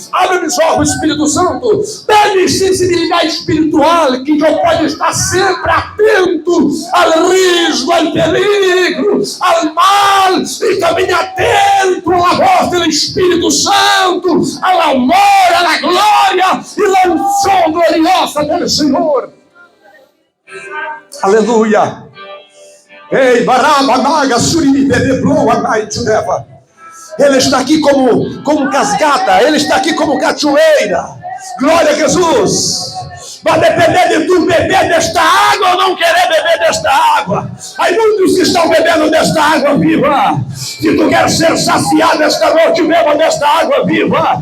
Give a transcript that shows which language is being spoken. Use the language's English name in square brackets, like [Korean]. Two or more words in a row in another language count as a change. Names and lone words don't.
[Portuguese] Abre os olhos, Espírito Santo. Dê-me sensibilidade espiritual, que eu possa estar sempre atento ao risco, ao perigo, ao mal, e também atento à voz do Espírito Santo, ao amor, à glória e à unção gloriosa do Senhor. Aleluia. Ei, barabanaga, suribebebloa, naitudeva. Ele está aqui como cascata, ele está aqui como cachoeira. Glória a Jesus. Vai depender de tu beber desta água ou não querer beber desta água. Há muitos que estão bebendo desta água viva. Se tu quer ser saciado esta noite, beba desta água viva.